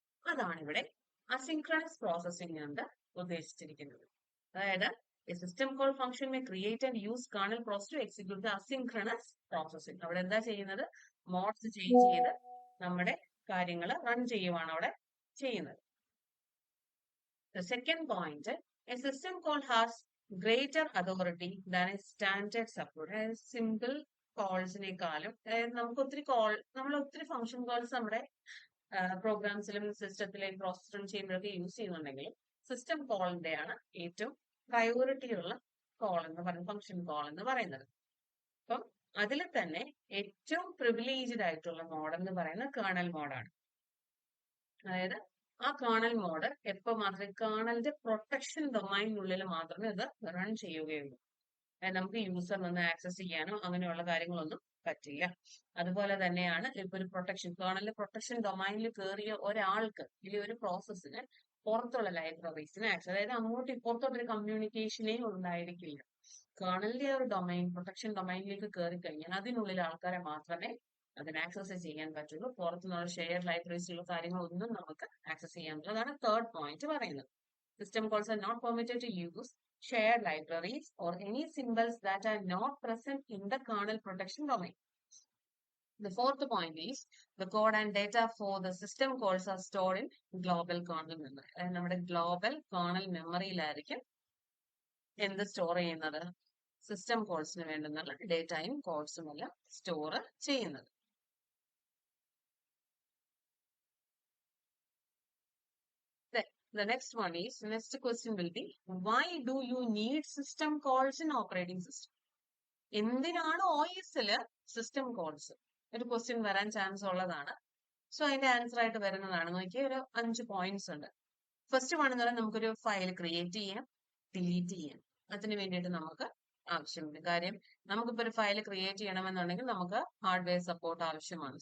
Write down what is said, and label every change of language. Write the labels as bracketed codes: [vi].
[ml] അതാണ് ഇവിടെ asynchronous processing കൊണ്ട് ഉദ്ദേശിച്ചിരിക്കുന്നത്. [en] അതായത് a system call function may create and use kernel process to execute the asynchronous processing. [ml] അവിടെ എന്താ ചെയ്യുന്നത്? മോഡ്സ് ചേഞ്ച് ചെയ്ത് നമ്മുടെ കാര്യങ്ങൾ റൺ ചെയ്യുവാണ് അവിടെ ചെയ്യുന്നത്. [en] The second point, a system call has greater authority than a standard support. [ml] അതായത് സിമ്പിൾ കോൾസിനേക്കാളും, അതായത് നമുക്ക് ഒത്തിരി നമ്മൾ ഒത്തിരി ഫംഗ്ഷൻ കോൾസ് നമ്മുടെ പ്രോഗ്രാംസിലും സിസ്റ്റത്തിലെയും പ്രോസസ്സിലും ചെയ്യുമ്പോഴൊക്കെ യൂസ് ചെയ്യുന്നുണ്ടെങ്കിലും സിസ്റ്റം കോളിന്റെയാണ് ഏറ്റവും പ്രയോറിറ്റി ഉള്ള കോൾ എന്ന് പറയുന്നത്, ഫംഗ്ഷൻ കോൾ എന്ന് പറയുന്നത്. അപ്പം അതിൽ തന്നെ ഏറ്റവും പ്രിവിലേജ്ഡ് ആയിട്ടുള്ള മോഡ് എന്ന് പറയുന്നത് കേർണൽ മോഡാണ്. അതായത് ആ കേർണൽ മോഡ് എപ്പോൾ മാത്രമേ കേർണലിന്റെ പ്രൊട്ടക്ഷൻ ഡൊമൈനുള്ളിൽ മാത്രമേ അത് റൺ ചെയ്യുകയുള്ളൂ. നമുക്ക് യൂസറിനൊന്ന് ആക്സസ് ചെയ്യാനോ അങ്ങനെയുള്ള കാര്യങ്ങളൊന്നും പറ്റില്ല. അതുപോലെ തന്നെയാണ് ഇപ്പൊ ഒരു പ്രൊട്ടക്ഷൻ കേർണലിൽ പ്രൊട്ടക്ഷൻ ഡൊമൈനിൽ കയറിയ ഒരാൾക്ക് അല്ലെങ്കിൽ ഒരു പ്രോസസ്സിന് പുറത്തുള്ള ലൈബ്രറീസിന് ആക്സസ്, അതായത് അങ്ങോട്ട് ഇപ്പുറത്തോട്ടൊരു കമ്മ്യൂണിക്കേഷനേ ഉണ്ടായിരിക്കില്ല. കേർണലിന്റെ ഒരു ഡൊമൈൻ പ്രൊട്ടക്ഷൻ ഡൊമൈനിലേക്ക് കയറി കഴിഞ്ഞാൽ അതിനുള്ളിൽ ആൾക്കാരെ മാത്രമേ അതിന് ആക്സസ് ചെയ്യാൻ പറ്റുള്ളൂ. പുറത്തുനിന്നുള്ള ഷെയർ ലൈബ്രറീസിലുള്ള കാര്യങ്ങളൊന്നും നമുക്ക് ആക്സസ് ചെയ്യാൻ പറ്റില്ല. അതാണ് തേർഡ് പോയിന്റ് പറയുന്നത്. [en] System calls are not permitted to use shared libraries or any symbols that are not present in the kernel protection domain. The fourth point is the code and data for the system calls are stored in global kernel memory. [ml] നമ്മുടെ global kernel മെമ്മറിയിലായിരിക്കും എന്ത് store ചെയ്യുന്നത്? System കോൾസിന് വേണ്ടുന്ന ഡേറ്റയും കോഡ്സും എല്ലാം store ചെയ്യുന്നത്. [en] The next one is, next question will be, why do you need system calls in operating system? [ml] എന്തിനാണ് OS-ല് system calls? ഒരു question വരാൻ chance ഉള്ളതാണ്. സോ അതിന്റെ ആൻസർ ആയിട്ട് വരുന്നതാണ്. നോക്കിയ ഒരു 5 പോയിന്റ്സ് ഉണ്ട്. ഫസ്റ്റ് വൺ എന്ന് പറഞ്ഞാൽ നമുക്കൊരു ഫയൽ ക്രിയേറ്റ് ചെയ്യാം, ഡിലീറ്റ് ചെയ്യാം. അതിന് വേണ്ടിയിട്ട് നമുക്ക് ആവശ്യമുണ്ട്. കാര്യം നമുക്കിപ്പോൾ ഒരു ഫയൽ ക്രിയേറ്റ് ചെയ്യണമെന്നുണ്ടെങ്കിൽ നമുക്ക് ഹാർഡ്വെയർ സപ്പോർട്ട് ആവശ്യമാണ്.